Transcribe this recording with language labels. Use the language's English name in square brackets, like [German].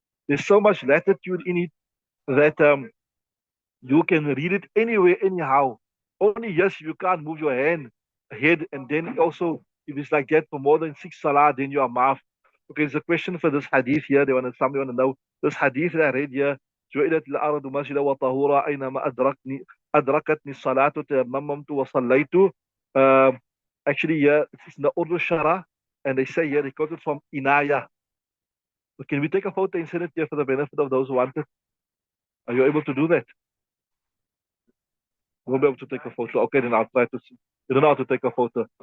[English] There's so much latitude in it that you can read it anywhere, anyhow. Only yes, you can't move your head, and then also if it's like that for more than six salah, then you are maaf. Okay, there's a question for this hadith here. Somebody want to know this hadith that I read here. [Arabic] جعلت الأرض مسجدا وطهورا أينما أدركتني الصلاة تيممت وصليت. [English] Actually, yeah, it's in the Urdu Shara, and they say here they quote it from Inaya. Can we take a photo and send it here for the benefit of those who want it? Are you able to do that? Won't be able to take a photo. Okay, then I'll try to see. You don't know how to take a photo.